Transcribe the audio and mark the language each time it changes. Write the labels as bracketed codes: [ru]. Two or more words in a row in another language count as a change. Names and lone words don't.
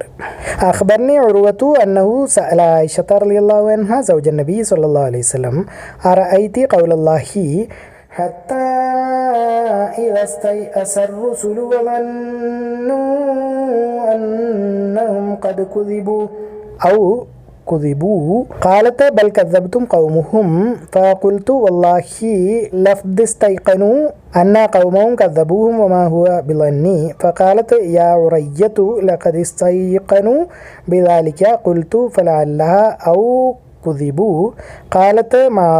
[ar] أخبرني عروة أنه سأل عائشة رضي الله عنها زوج النبي صلى الله عليه وسلم أرأيت قول الله حتى إذا استيأس الرسل വظنوا أنهم قد كذبوا ഔ كذبوا قالت بل كذبتم قومهم فقلت والله لقد استيقنوا أن قومهم كذبوهم وما هو بظني فقالت يا عرية لقد استيقنوا بذلك قلت فلعلها أو كذبوا قالت معاذ